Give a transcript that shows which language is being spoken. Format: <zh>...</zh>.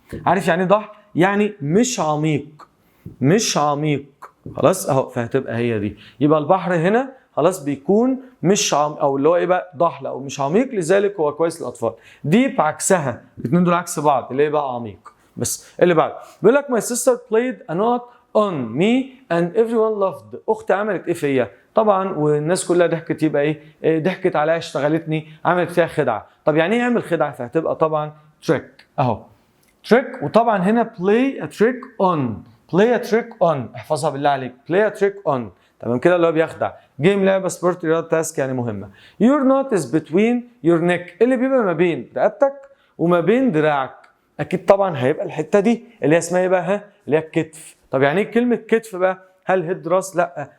<ar>عارف يعني ايه ضحل؟ يعني مش عميق، مش عميق، خلاص اهو. فهتبقى هي دي. يبقى البحر هنا خلاص بيكون مش او اللي هو ايه بقى؟ ضحل او مش عميق، لذلك هو كويس للأطفال. ديب عكسها، الاثنين دول عكس بعض، اللي هي بقى عميق. بس اللي بعد بيقول لك</ar> <en>my sister played a note on me and everyone loved.</en> <ar>اختي عملت ايه فيا؟ طبعا والناس كلها ضحكت. يبقى ايه؟ ضحكت عليا، اشتغلتني، عملت فيها خدعه. طب يعني ايه اعمل خدعه؟ فهتبقى طبعا trick اهو، trick. وطبعا هنا</ar> <en>play a trick on،</en> <ar>play a trick on، احفظها بالله عليك، play a trick on، تمام كده اللي هو بيخدع. جيم لعبه، سبورت، رياضه، تاسك يعني مهمه.</ar> <en>your note is between your neck،</en> <ar>اللي بيبقى ما بين رقبتك وما بين دراعك. اكيد طبعا هيبقى الحته دي اللي هي اسمها ايه بقى؟ اللي هي الكتف. طب يعني ايه كلمه كتف بقى؟ هل هيد راس؟ لا.</ar>